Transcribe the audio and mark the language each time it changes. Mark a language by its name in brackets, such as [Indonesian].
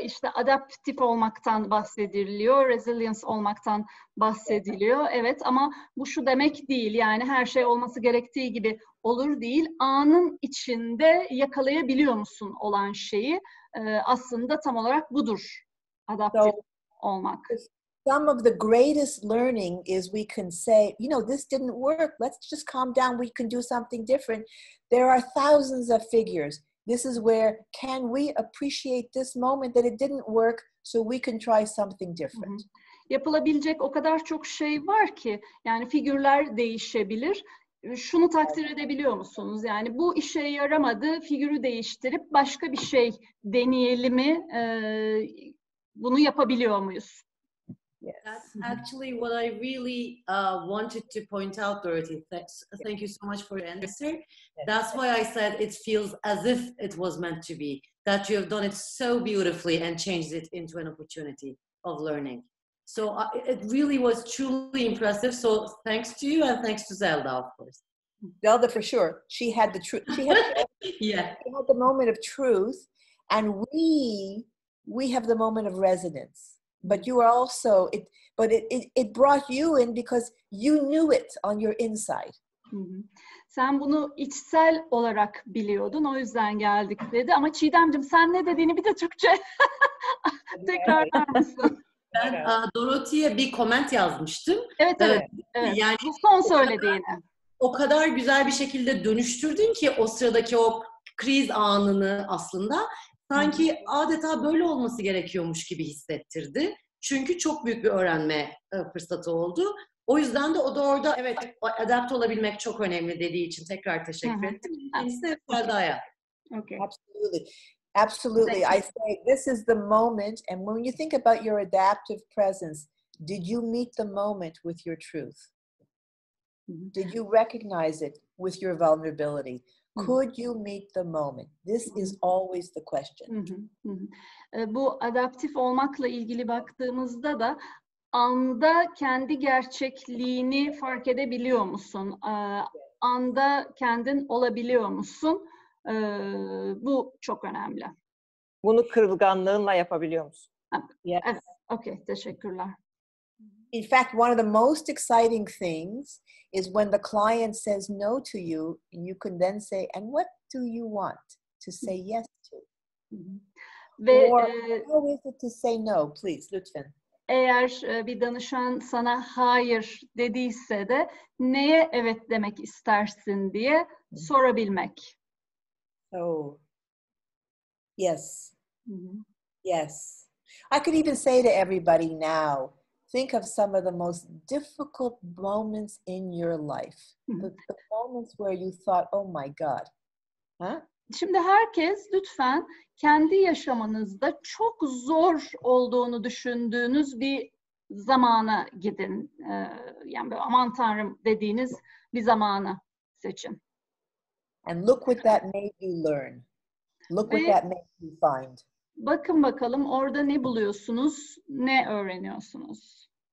[Turkish] İşte adaptif olmaktan bahsediliyor, resilience olmaktan bahsediliyor. Evet ama bu şu demek değil. Yani her şey olması gerektiği gibi olur değil. Anın içinde yakalayabiliyor musun olan şeyi? Aslında tam olarak budur. Adaptif olmak. [English] Some of the greatest learning is we can say, this didn't work. Let's just calm down. We can do something different. There are thousands of figures. This is where can we appreciate this moment that it didn't work so we can try something different. [Turkish] Yapılabilecek o kadar çok şey var ki yani figürler değişebilir. Şunu takdir edebiliyor musunuz? Yani bu işe yaramadı, figürü değiştirip başka bir şey deneyelim mi? Bunu yapabiliyor muyuz? [English] Yes. That's actually what I really wanted to point out, Dorothy. Thank you so much for your answer. Yes. That's why I said it feels as if it was meant to be, that you have done it so beautifully and changed it into an opportunity of learning. So it really was truly impressive. So thanks to you and thanks to Zelda, of course. Zelda, for sure. She had the truth. She had the moment of truth, and we have the moment of resonance. But you were also, it brought you in because you knew it on your inside. [Turkish] Sen bunu içsel olarak biliyordun, o yüzden geldik dedi. Ama Çiğdemciğim sen ne dediğini bir de Türkçe tekrarlar mısın? Ben Dorothy'ye bir comment yazmıştım. Evet. Yani bu son söylediğini. O kadar güzel bir şekilde dönüştürdün ki o sıradaki o kriz anını aslında sanki adeta böyle olması gerekiyormuş gibi hissettirdi. Çünkü çok büyük bir öğrenme fırsatı oldu. O yüzden de o da orada evet adapte olabilmek çok önemli dediği için tekrar teşekkür ettim. Kendisi de Felda'ya. [English] Okay. Absolutely. I say this is the moment, and when you think about your adaptive presence, did you meet the moment with your truth? Did you recognize it with your vulnerability? Could you meet the moment? This is always the question. [Turkish] Bu adaptif olmakla ilgili baktığımızda da anda kendi gerçekliğini fark edebiliyor musun? Anda kendin olabiliyor musun? Bu çok önemli. Bunu kırılganlığınla yapabiliyor musun? [English] Yes. [Turkish] Evet. Okay, teşekkürler. [English] In fact, one of the most exciting things is when the client says no to you, and you can then say, and what do you want to say yes to? [Turkish] Ve, [English] or how is it to say no, please, [Turkish] lütfen. Eğer bir danışan sana hayır dediyse de neye evet demek istersin diye sorabilmek. [English] Oh, yes. Yes. I could even say to everybody now, think of some of the most difficult moments in your life. The moments where you thought, oh my God. Huh? [Turkish] Şimdi herkes lütfen kendi yaşamınızda çok zor olduğunu düşündüğünüz bir zamana gidin. Yani böyle, aman Tanrım dediğiniz bir zamanı seçin. [English] And look what that made you learn. Look what that made you find. [Turkish] Bakın bakalım orada ne buluyorsunuz, ne öğreniyorsunuz.